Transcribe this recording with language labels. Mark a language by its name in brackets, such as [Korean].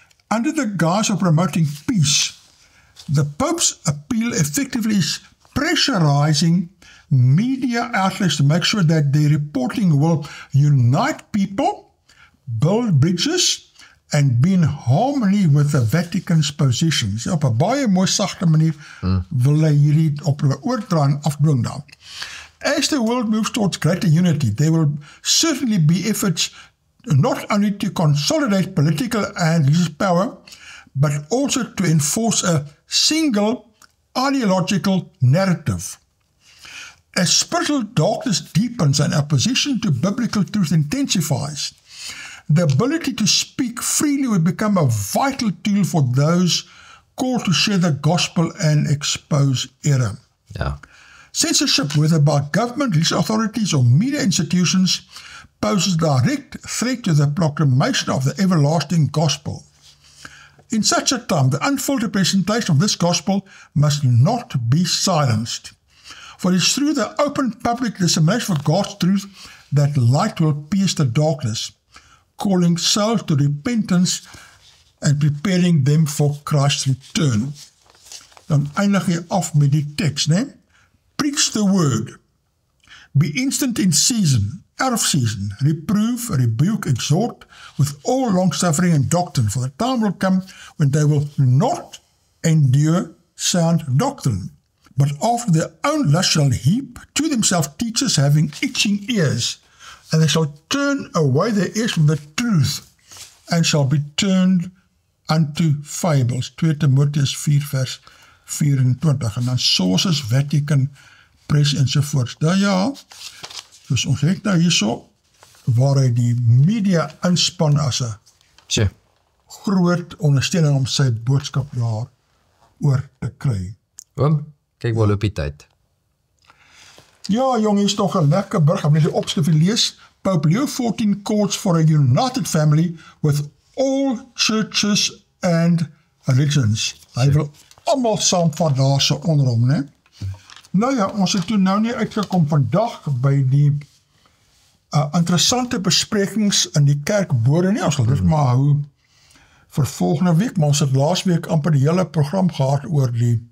[English] Under the guise of promoting peace, the Pope's appeal effectively is pressurizing media outlets to make sure that their reporting will unite people, build bridges, and be in harmony with the Vatican's positions. [Afrikaans] Op 'n baie mooi sagte manier wil hy hierdie oordra en afdwing dan. [English] As the world moves towards greater unity, there will certainly be efforts not only to consolidate political and religious power, but also to enforce a single ideological narrative. As spiritual darkness deepens and opposition to biblical truth intensifies, the ability to speak freely will become a vital tool for those called to share the gospel and expose error. [Afrikaans] Ja. [English] Censorship, whether by government, religious authorities, or media institutions, poses a direct threat to the proclamation of the everlasting gospel. In such a time, the unfiltered presentation of this gospel must not be silenced. For it is through the open public dissemination of God's truth that light will pierce the darkness, calling souls to repentance and preparing them for Christ's return. [Afrikaans] Dan eindig jy af met die tekst, né? [English] Preach the word. Be instant in season, out of season, reprove, rebuke, exhort, with all long-suffering and doctrine, for the time will come when they will not endure sound doctrine, but after their own lust shall heap to themselves teachers having itching ears, and they shall turn away their ears from the truth, and shall be turned unto fables. [Afrikaans] 2 Timotheus 4 vers 24, en dan sources, Vatican Press ensovoorts. Nou ja, dus ons het nou hierso, waar hy die media inspan as 'n groot ondersteuning om sy boodskap daar oor te kry. Oom, kyk waar loop die tyd. Ja, jong, hier is nog 'n lekker burg, ek moet die opskrif lees. [English] Pope Leo XIV calls for a united family with all churches and religions. [Afrikaans] Hy wil almal saamvat daar so onder hom, né? Nou ja, ons het toe nou nie uitgekom vandag by die interessante besprekings in die kerkbode nie. Ons sal dit maar hou vir volgende week, maar ons het laas week amper die hele program gehad oor die...